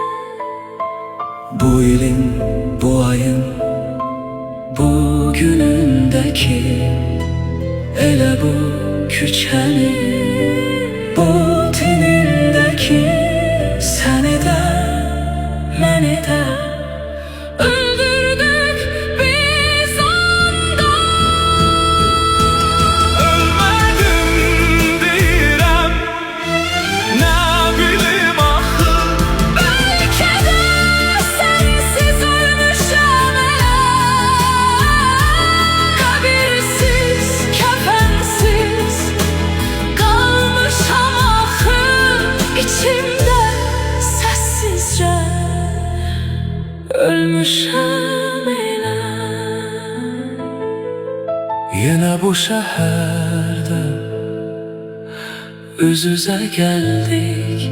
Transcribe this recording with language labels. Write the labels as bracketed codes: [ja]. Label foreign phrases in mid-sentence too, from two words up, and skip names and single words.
[tr] Bu ilin, bu ayın, bugünündeki, ele bu küçenin, bu tenindeki, seni de, beni de Öldürdük biz ondan. [az] ölmedim deyirəm, nə bilim axı. Belki de sensiz ölmüşəm elə. Kabirsiz, kefensiz kalmışam axı, içimdə səssizcə ölmüşəm elə. [tr] Yine bu şehirde üz yüze geldik.